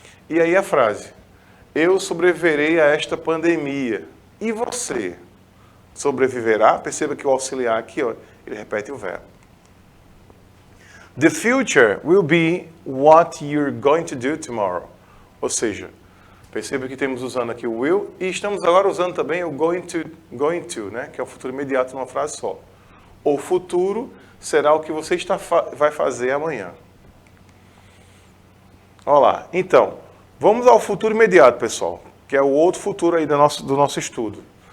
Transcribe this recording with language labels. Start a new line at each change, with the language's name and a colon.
Portuguese: E aí a frase, eu sobreviverei a esta pandemia. E você sobreviverá? Perceba que o auxiliar aqui, ó, ele repete o verbo.
English: The future will be what you're going to do tomorrow.
Portuguese: Ou seja, perceba que temos usando aqui o will e estamos agora usando também o going to, né, que é o futuro imediato numa frase só. O futuro será o que você vai fazer amanhã. Olha lá. Então, vamos ao futuro imediato, pessoal, que é o outro futuro aí do nosso estudo.